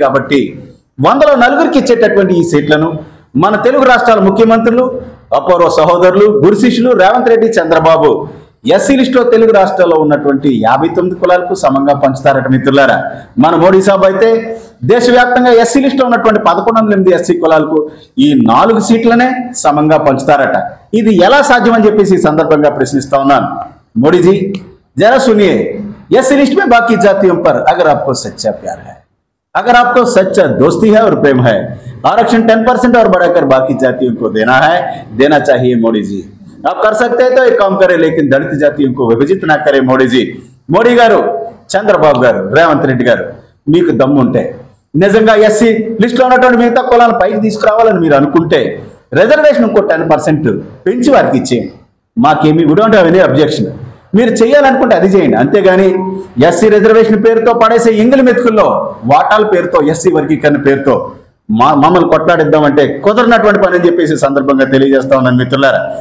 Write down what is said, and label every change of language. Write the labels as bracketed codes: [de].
[te] కాబట్టి 100లో 4గురికి ఇచ్చేటటువంటి ఈ సీట్లను మన తెలుగు రాష్ట్రాల ముఖ్యమంత్రులు, అపూర్వ సహోదరులు, గురు శిష్యులు రేవంత్ రెడ్డి, చంద్రబాబు ఎస్సీ లిస్టులో తెలుగు రాష్ట్రాల్లో ఉన్నటువంటి 59 కులాలకు సమంగా పంచుతారట మిత్రులారా. మన మోడీ సాబ్ అయితే దేశవ్యాప్తంగా ఎస్సీ లిస్టులో ఉన్నటువంటి 1108 ఎస్సీ కులాలకు ఈ 4 సీట్లనే సమంగా పంచుతారట. ఇది ఎలా సాధ్యమని చెప్పేసి ఈ సందర్భంగా ప్రశ్నిస్తా ఉన్నాను. [hi] మోడీజీ जरा सुनिए, एससी लिस्ट में बाकी जातियों पर अगर आपको सच्चा प्यार है, अगर आपको सच्चा दोस्ती है और प्रेम है, आरक्षण 10% और बढ़ाकर बाकी जातियों को देना है, देना चाहिए मोदी जी. आप कर सकते हैं तो एक काम करें, लेकिन दलित जातियों को विभजित ना करें मोदी जी. [te] మోడీ గారు, చంద్రబాబు గారు, రేవంత్ రెడ్డి గారు, మీకు దమ్ము ఉంటే, నిజంగా ఎస్సీ లిస్ట్ లో ఉన్నటువంటి మిగతా కులాలను పైకి తీసుకురావాలని మీరు అనుకుంటే రిజర్వేషన్ ఇంకో 10% పెంచి వారికి ఇచ్చేయండి. మాకేమి [en] We don't have any objection. [te] మీరు చేయాలనుకుంటే అది చేయండి. అంతేగాని ఎస్సీ రిజర్వేషన్ పేరుతో పడేసే ఎంగిలి మెతుకుల్లో వాటాల పేరుతో, ఎస్సీ వర్గీకరణ పేరుతో మమ్మల్ని కొట్లాడిద్దామంటే కుదరనటువంటి పని అని చెప్పేసి సందర్భంగా తెలియజేస్తా ఉన్నాను మిత్రులారా.